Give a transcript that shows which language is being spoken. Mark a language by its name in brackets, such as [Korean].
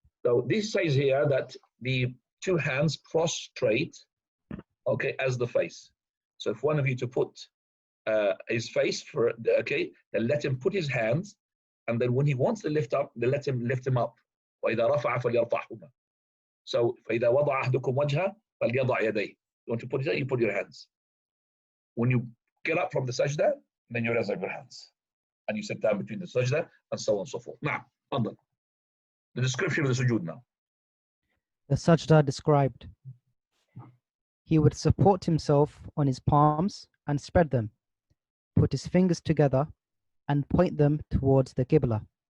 [English] So this says here that the two hands prostrate, okay, as the face. So if one of you to put his face for, okay, then let him put his hands, and then when he wants to lift up, then let him lift him up. [Arabic] وإذا رفع فليرفعهما. So فإذا وضع أحدكم وجهه فليضع يديه. [English] You want to put it there, you put your hands. When you get up from the sajda, then you raise up your hands. And you sit down between the sajda, and so on and so forth. Now, the description of the sujood now. The sajda described. He would support himself on his palms and spread them, put his fingers together, and point them towards the Qibla.